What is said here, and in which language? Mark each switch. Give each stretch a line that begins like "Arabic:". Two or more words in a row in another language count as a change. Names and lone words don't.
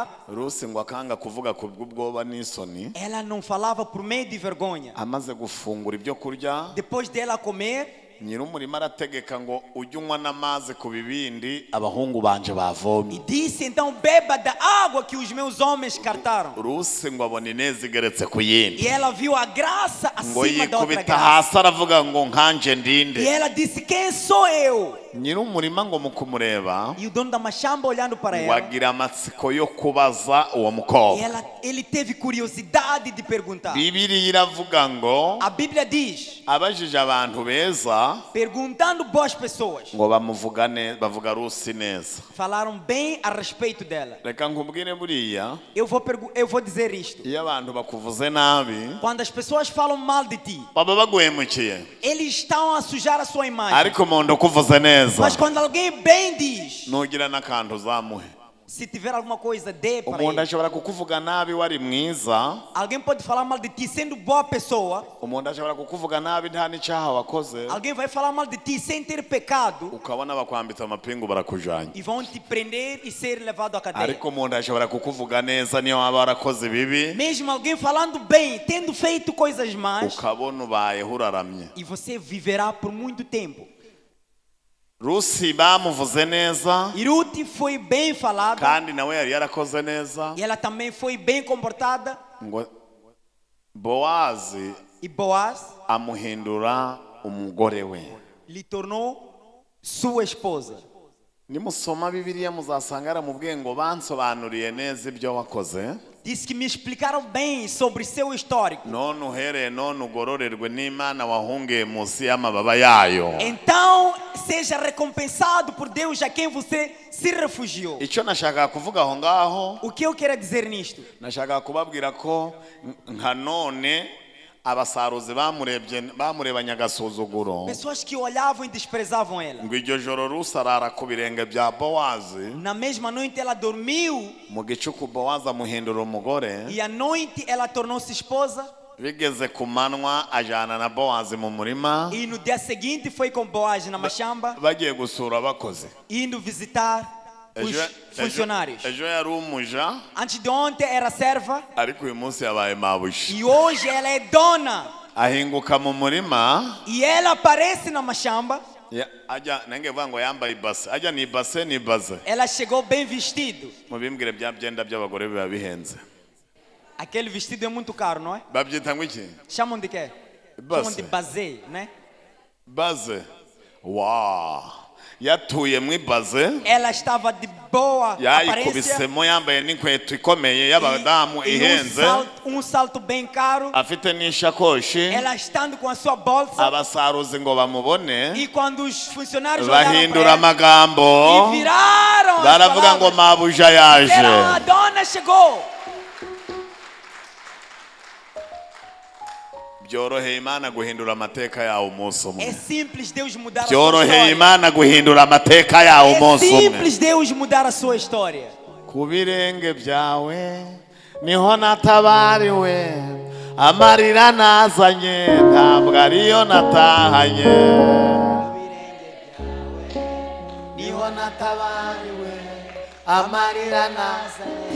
Kinyarwanda: Rusi ngo akanga kuvuga ku bw'ubwoba n'isoni.
Portuguese: Ela não falava por medo de vergonha.
Kinyarwanda: Amaze gufungura ibyo kurya,
Portuguese: Depois dela comer,
Kinyarwanda: nyiri umurima arategeka ngo ujye unywa n'amazi ku bibindi abahungu banje bavomye.
Portuguese: e disse então, beba da água que os meus homens cartaram.
Kinyarwanda: Rusi ngo abona ineza igeretse ku yindi,
Portuguese: E ela viu a graça
Kinyarwanda: ngo
Portuguese: acima da outra
Kinyarwanda: yikubita
Portuguese: graça.
Kinyarwanda: hasi aravuga ngo nkanje ndinde.
Portuguese: E ela disse, quem sou eu?
Kinyarwanda: nyir'umurima ngo mu kumureba
Portuguese: E o dono da machamba olhando para
Kinyarwanda: ngo
Portuguese: ela,
Kinyarwanda: agira amatsiko yo kubaza uwo mukobwa.
Portuguese: ele teve curiosidade de perguntar.
Kinyarwanda: Bibiliya iravuga ngo
Portuguese: A Bíblia diz,
Kinyarwanda: abajije abantu beza
Portuguese: perguntando boas pessoas,
Kinyarwanda: ngo bavuga Rusi neza.
Portuguese: falaram bem a respeito dela.
Kinyarwanda: Reka nkubwire buriya
Portuguese: Eu vou dizer isto.
Kinyarwanda: iyo abantu bakuvuze nabi
Portuguese: Quando as pessoas falam mal de ti,
Kinyarwanda: baba baguhemukiye,
Portuguese: eles estão a sujar a sua imagem.
Kinyarwanda: ariko umuntu ukuvuze neza
Portuguese: Mas quando alguém bem diz,
Kinyarwanda: nugira n'akantu uzamuhe.
Portuguese: se tiver alguma coisa, dê para
Kinyarwanda: Umuntu
Portuguese: ele.
Kinyarwanda: ashobora kukuvuga nabi wari mwiza,
Portuguese: Alguém pode falar mal de ti sendo boa pessoa.
Kinyarwanda: umuntu ashobora kukuvuga nabi nta n'icyaha wakoze,
Portuguese: Alguém vai falar mal de ti sem ter pecado
Kinyarwanda: ukabona bakwambitse amapingu barakujanye.
Portuguese: e vão te prender e ser levado à cadeia.
Kinyarwanda: Ariko umuntu ashobora kukuvuga neza niyo waba warakoze ibibi,
Portuguese: Mesmo alguém falando bem, tendo feito coisas más,
Kinyarwanda: ukabona ubayeho uraramye.
Portuguese: e você viverá por muito tempo.
Kinyarwanda: Rusi bamuvuze neza
Portuguese: E Ruth foi bem falada
Kinyarwanda: kandi nawe yari yarakoze neza,
Portuguese: e ela também foi bem comportada.
Kinyarwanda: ngo Bowazi
Portuguese: E Boaz
Kinyarwanda: amuhindura umugore we.
Portuguese: lhe tornou sua esposa.
Kinyarwanda: Nimusoma Bibiliya muzasanga yaramubwiye ngo bansobanuriye neza ibyo wakoze,
Portuguese: Disse que me explicaram bem sobre seu histórico.
Kinyarwanda: none uhereye none ugororerwe n'Imana wahungiye munsi y'amababa yayo.
Portuguese: Então, seja recompensado por Deus a quem você se refugiou.
Kinyarwanda: Icyo nashakaga kuvuga aho ngaho,
Portuguese: O que eu quero dizer nisto?
Kinyarwanda: nashakaga kubabwira ko nka none abasaruzi bamurebanye agasuzuguro,
Portuguese: Pessoas que olhavam e desprezavam ela.
Kinyarwanda: ngo iryo joro Rusi arara ku birenge bya Bowazi,
Portuguese: Na mesma noite ela dormiu
Kinyarwanda: mu gicuku Bowazi amuhindura umugore,
Portuguese: e à noite ela tornou-se esposa.
Kinyarwanda: bigeze ku manywa ajyana na Bowazi mu murima,
Portuguese: E no dia seguinte foi com Boaz na machamba,
Kinyarwanda: bagiye gusura abakozi.
Portuguese: indo visitar os funcionários.
Kinyarwanda: Ejo yari umuja,
Portuguese: Antes de ontem era serva
Kinyarwanda: ariko uyu munsi yabaye mabuja.
Portuguese: e hoje ela é dona.
Kinyarwanda: Ahinguka mu murima,
Portuguese: E ela aparece na machamba.
Kinyarwanda: ajya nange vuga ngo yambaye ibase, ajya ni ibase ni baze.
Portuguese: Ela chegou bem vestido.
Kinyarwanda: Mubimbwire bya byenda by'abagore biba bihenze.
Portuguese: Aquele vestido é muito caro, não é?
Kinyarwanda: Babyita ngo iki?
Portuguese: Chamam de quê?
Kinyarwanda: Base.
Portuguese: Chamam de bazê, né?
Kinyarwanda: Baze. Wow. Yatuye mu ibaze,
Portuguese: Ela estava de boa aparência
Kinyarwanda: yayikubisemo yambaye n'inkweto ikomeye y'abadamu
Portuguese: e
Kinyarwanda: ihenze,
Portuguese: um salto bem caro.
Kinyarwanda: afite n'ishakoshi.
Portuguese: Ela estando com a sua bolsa.
Kinyarwanda: Abasaruzi ngo bamubone
Portuguese: E quando os funcionários olharam
Kinyarwanda: bahindura
Portuguese: para ela
Kinyarwanda: amagambo,
Portuguese: e viraram as
Kinyarwanda: baravuga ngo
Portuguese: palavras,
Kinyarwanda: mabuja yaje.
Portuguese: disseram, a dona chegou.
Kinyarwanda: Byoroheye Imana guhindura amateka yawe umunsi
Portuguese: É
Kinyarwanda: umwe.
Portuguese: simples Deus mudar a sua
Kinyarwanda: Byoroheye
Portuguese: história.
Kinyarwanda: Imana guhindura amateka yawe
Portuguese: É
Kinyarwanda: umunsi umwe.
Portuguese: simples Deus mudar a sua história.
Kinyarwanda: Ku birenge byawe niho natabariwe, amarira nazanye ntabwo ariyo natahanye. Niho natabariwe, amarira nazanye.